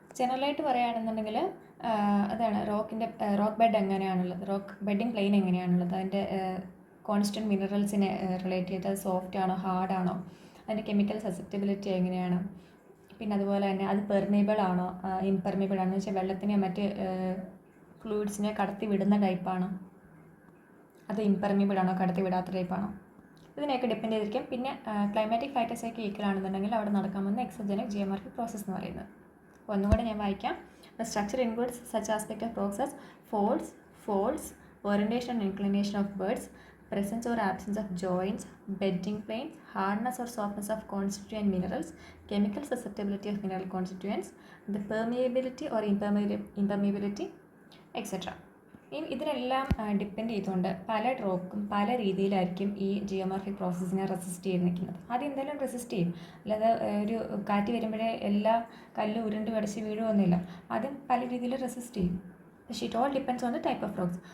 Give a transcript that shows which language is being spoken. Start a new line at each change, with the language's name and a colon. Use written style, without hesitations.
Malayalam: ജനറലായിട്ട് പറയുകയാണെന്നുണ്ടെങ്കിൽ അതാണ് rock bed എങ്ങനെയാണുള്ളത്, rock bedding plain എങ്ങനെയാണുള്ളത്, അതിൻ്റെ കോൺസ്റ്റൻറ്റ് മിനറൽസിനെ റിലേറ്റ് ചെയ്ത് അത് സോഫ്റ്റ് ആണോ ഹാർഡാണോ, അതിൻ്റെ കെമിക്കൽ സസെപ്റ്റബിലിറ്റി എങ്ങനെയാണ്, പിന്നെ അതുപോലെ തന്നെ അത് പെർമിയബിൾ ആണോ ഇംപെർമിയബിൾ ആണോ എന്ന് വെച്ചാൽ വെള്ളത്തിനെ മറ്റ് ഫ്ലൂയിഡ്സിനെ കടത്തി വിടുന്ന ടൈപ്പാണോ, അത് ഇംപെർമിയബിൾ ആണോ കടത്തി വിടാത്ത ടൈപ്പാണോ, ഇതിനെയൊക്കെ ഡിപ്പെൻഡ് ചെയ്തിരിക്കും. പിന്നെ ക്ലൈമാറ്റിക് ഫാക്ടേഴ്സൊക്കെ ഈക്വൽ ആണെന്നുണ്ടെങ്കിൽ അവിടെ നടക്കാൻ പോകുന്ന എക്സോജനിക് ജിയോമെട്രിക് പ്രോസസ്സ് എന്ന് പറയുന്നത്. അപ്പോൾ ഒന്നുകൂടെ ഞാൻ വായിക്കാം.
English: The structure includes such aspect of process folds, orientation and inclination of beds, presence or absence of joints, bedding planes, hardness or softness of constituent minerals, chemical susceptibility of mineral constituents, the permeability or impermeability, etc.
Malayalam: ഇതിനെല്ലാം depend ചെയ്തുകൊണ്ട് പല റോക്കും പല രീതിയിലായിരിക്കും ഈ geometric പ്രോസസ്സിനെ resist ചെയ്ത് നിൽക്കുന്നത്. ആദ്യം എന്തായാലും റെസിസ്റ്റ് ചെയ്യും, അല്ലാതെ ഒരു കാറ്റ് വരുമ്പോഴേ എല്ലാ കല്ലും ഉരുണ്ട് കടിച്ച് വീഴുമൊന്നുമില്ല. ആദ്യം പല രീതിയിൽ റെസിസ്റ്റ് ചെയ്യും. പക്ഷേ
English: It all depends on the type of rocks.